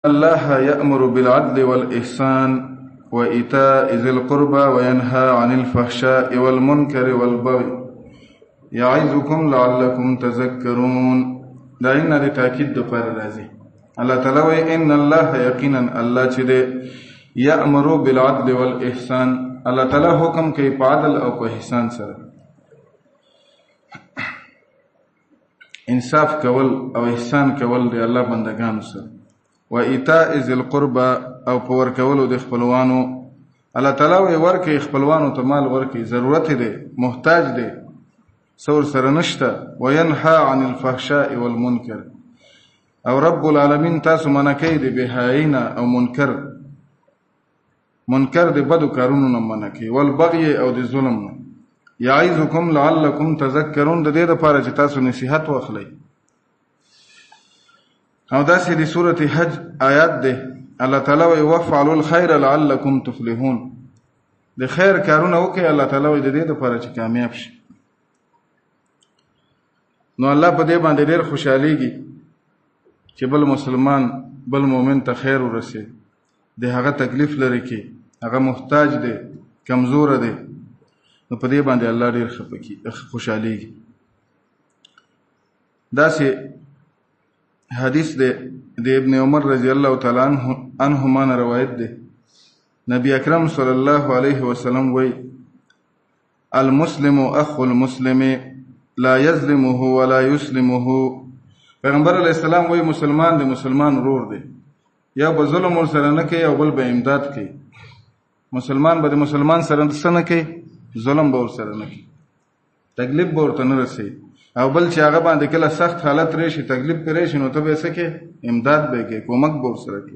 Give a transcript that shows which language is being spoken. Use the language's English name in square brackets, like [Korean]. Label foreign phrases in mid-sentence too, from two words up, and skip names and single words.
[Arabic] الله يأمر بالعدل والإحسان وإيتاء ذي القربى وينهى عن الفحشاء والمنكر والبغي يعظكم لعلكم تذكرون. [Pashto] دا ان د تاکید پر راځي. الله تعالی وی [Arabic] ان الله [Pashto] یقینا الله چې د [Arabic] یأمر بالعدل والإحسان، [Pashto] الله تعالی حکم کوي په عدل او په احسان سره، انصاف کول او احسان کول دی الله بندگانو سره. [Arabic] و ایتاء ذی القربى [Pashto] او په ورکولو د خپلوانو، الله تعالی وی ورکه خپلوانو ته مال ورکه، ضرورت دی، محتاج دی، سور سره نشته. [Arabic] و ینهى عن الفحشاء والمنکر، [Pashto] او رب العالمین تاسو منع کوي د بهاینا او منکر د بدو کارونو نه منع کوي، والبغي او د ظلم نه. [Arabic] یعظکم لعلکم تذکرون، [Pashto] د دې لپاره چې تاسو نصیحت واخلئ. او داسې د سورة حج آیات ده، الله تعالی وی [Arabic] وفعلوا الخير لعلکم تفلحون، [Pashto] د خیر کارونه وکړئ، الله تعالی وی د دې لپاره چې کامیاب شي. نو الله په دې باندې ډېر خوشحالیږي چې بل مسلمان بل مؤمن ته خیر ورسي، د هغه تکلیف لري کې هغه محتاج دی، کمزور دی، نو په دې باندې الله ډېر خوشحالیږي. داسې حدیث د ابن عمر [Arabic] رضی الله تعالی عنهما [Pashto] نه روایت ده، نبی اکرم [Arabic] صلی الله علیه وسلم [Pashto] وی [Arabic] المسلم اخو المسلم لا یظلمه ولا یسلمه. [Pashto] پیغمبر [Arabic] علیہ السلام [Pashto] وی مسلمان د مسلمان ورور دی، یا به ظلم ور سره نه کوي او بل به امداد کوي. مسلمان به د مسلمان سره نه کوي، ظلم به ور سره نه کوي، تکلیف به ورته نه رسي، او بل چې هغه باندې کله سخت حالت راشي، تکلیف پرې شي، نو ته به څه کې امداد به کې، کومک به ورسره کې.